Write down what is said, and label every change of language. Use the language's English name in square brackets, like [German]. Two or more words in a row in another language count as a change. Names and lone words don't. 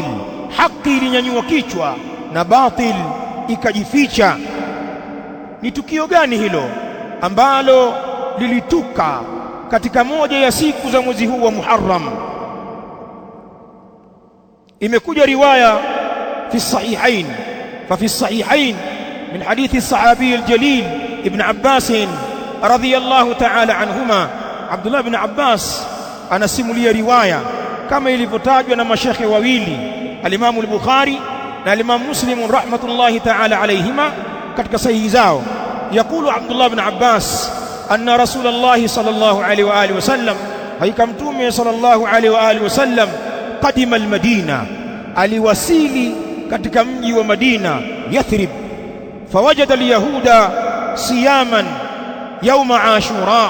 [Swahili] Haki ilinyanyua kichwa na batil ikajificha. Ni tukio gani hilo ambalo lilituka katika moja ya siku za mwezi huu wa Muharram? Imekuja riwaya [Arabic] في الصحيحين، ففي الصحيحين من حديث الصحابي الجليل ابن عباس رضي الله تعالى عنهما. [Swahili] Abdullah ibn Abbas anasimulia riwaya kama ilivyotajwa na mashekhe wawili, al-Imam al-Bukhari na al-Imam Muslim [Arabic] رحمة الله تعالى عليهما [Swahili] katika sahihi zao. [Arabic] يقول عبد الله بن عباس أن رسول الله صلى الله عليه وعلى آله وسلم, [Swahili] haika mtume [Arabic] صلى الله عليه وعلى آله وسلم, قدم المدينة, [Swahili] aliwasili katika mji wa Madina Yathrib, [Arabic] فوجد اليهود صياما يوم عاشوراء.